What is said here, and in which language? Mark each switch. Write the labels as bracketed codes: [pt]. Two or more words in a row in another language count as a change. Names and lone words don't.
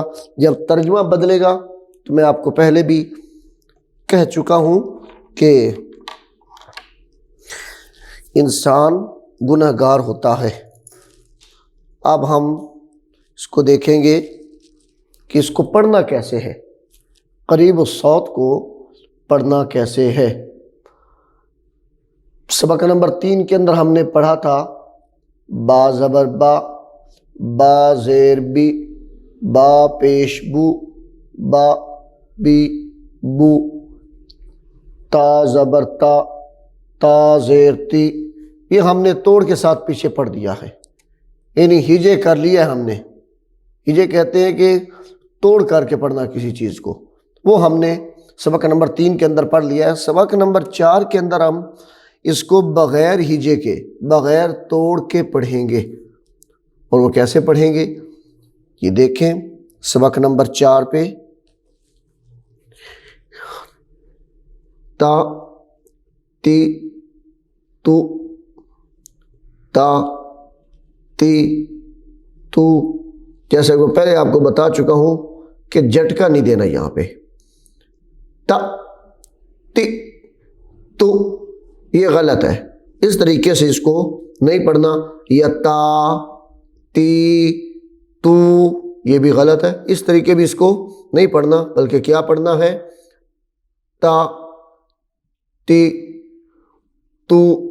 [ur] جب ترجمہ بدلے گا تو میں آپ کو پہلے بھی کہہ چکا ہوں کہ انسان گناہ گار ہوتا ہے۔ اب ہم اس کو دیکھیں گے کہ اس کو پڑھنا کیسے ہے، قریب الصوت کو پڑھنا کیسے ہے۔ سبق نمبر 3 کے اندر ہم نے پڑھا تھا با زبر با، با زیر بی، با پیش بو، با بی بو، تا زبر تا، تا زیر تی، یہ ہم نے توڑ کے ساتھ پیچھے پڑھ دیا ہے، یعنی ہجے کر لیا ہے ہم نے۔ ہجے کہتے ہیں کہ توڑ کر کے پڑھنا کسی چیز کو، وہ ہم نے سبق نمبر 3 کے اندر پڑھ لیا ہے۔ سبق نمبر 4 کے اندر ہم اس کو بغیر ہجے کے، بغیر توڑ کے پڑھیں گے، اور وہ کیسے پڑھیں گے یہ دیکھیں سبق نمبر 4 پہ، تا تی تو، تا تی تو، جیسے کہ پہلے آپ کو بتا چکا ہوں کہ جھٹکا نہیں دینا یہاں پہ، تا تی تو یہ غلط ہے، اس طریقے سے اس کو نہیں پڑھنا، یا تا تی تو یہ بھی غلط ہے، اس طریقے بھی اس کو نہیں پڑھنا، بلکہ کیا پڑھنا ہے، تا تی تو۔